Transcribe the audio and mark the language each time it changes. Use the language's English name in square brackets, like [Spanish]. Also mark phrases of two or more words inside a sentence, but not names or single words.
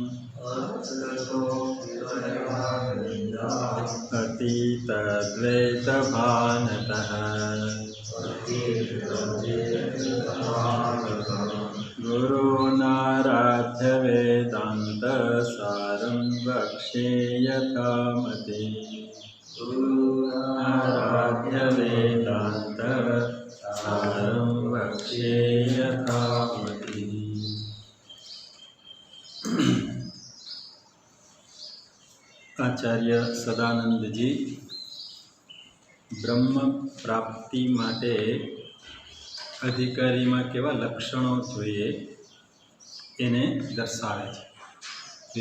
[Sanskrit] अतीतद्वैतभानतः गुरूनाराध्य वेदान्तसारं वक्ष्ये यथामति गुरूनाराध्य वेदान्तसारं वक्ष्ये यथामति। [Gujarati] આચાર્ય સદાનંદજી બ્રહ્મ પ્રાપ્તિ માટે અધિકારીમાં કેવા લક્ષણો જોઈએ એને દર્શાવે છે।